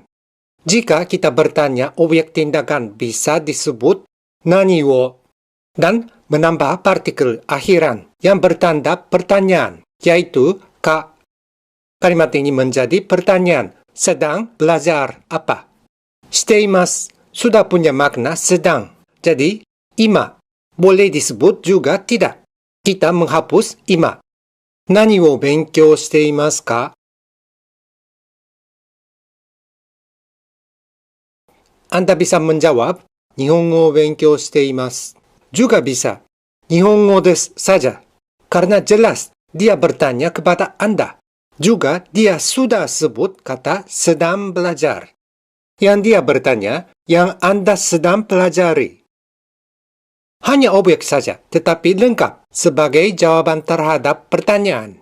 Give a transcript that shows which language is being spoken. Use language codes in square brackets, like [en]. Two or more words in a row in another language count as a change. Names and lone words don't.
[id] Jika kita bertanya objek tindakan bisa disebut [ja] 何を [id] dan menambah partikel akhiran yang bertanda pertanyaan, yaitu ka. Kalimat ini menjadi pertanyaan, sedang belajar apa? Shiteimasu sudah punya makna sedang. Jadi, ima boleh disebut juga tidak. Kita menghapus ima. [ja] 何を 勉強 していますか? [id] Anda bisa menjawab, [ja] 日本語 勉強 しています. [id] Juga bisa, [ja] 日本語 です saja. [id] Karena jelas dia bertanya kepada Anda. Juga dia sudah sebut kata sedang belajar. Yang dia bertanya, yang Anda sedang pelajari. Hanya objek saja, tetapi lengkap sebagai jawaban terhadap pertanyaan.